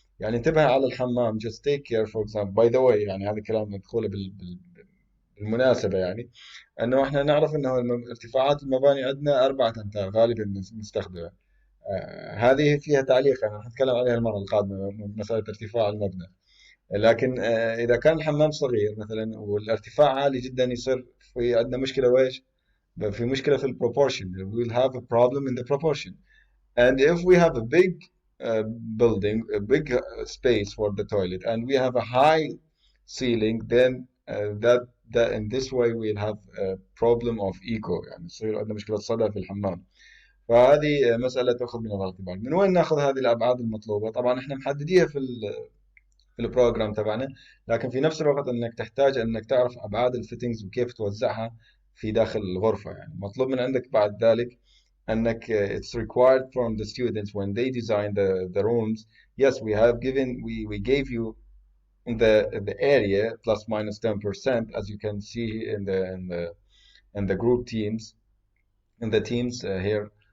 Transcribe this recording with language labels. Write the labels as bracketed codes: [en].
[ar] يعني انتبه على الحمام [en] just take care for example by the way، [ar] يعني هذا الكلام مدخوله بالمناسبة، يعني انه احنا نعرف انه ارتفاعات المباني عندنا 4 امتار غالبا نستخدمها. هذه فيها تعليق انا حنتكلم عليها المرة القادمة، مسألة ارتفاع المبنى. لكن اذا كان الحمام صغير مثلا والارتفاع عالي جدا يصير في عندنا مشكله ويش؟ في مشكله في البروبورشن. [en] we will have a problem in the proportion. And if we have a big building, a big space for the toilet, and we have a high ceiling, then that in this way we'll have a problem of echo، [ar] يعني يصير عندنا مشكله صدى في الحمام. فهذه مسألة تأخذ من الاعتبار. من وين ناخذ هذه الأبعاد المطلوبة؟ طبعا احنا محدديها في البروجرام تبعنا. لكن في نفس الوقت انك تحتاج انك تعرف ابعاد الفيتنجز وكيف توزعها في داخل الغرفة. يعني مطلوب من عندك بعد ذلك انك [en] it's required from the students when they design the rooms. Yes, we gave you the area plus minus 10%, as you can see in the group teams, in the teams here.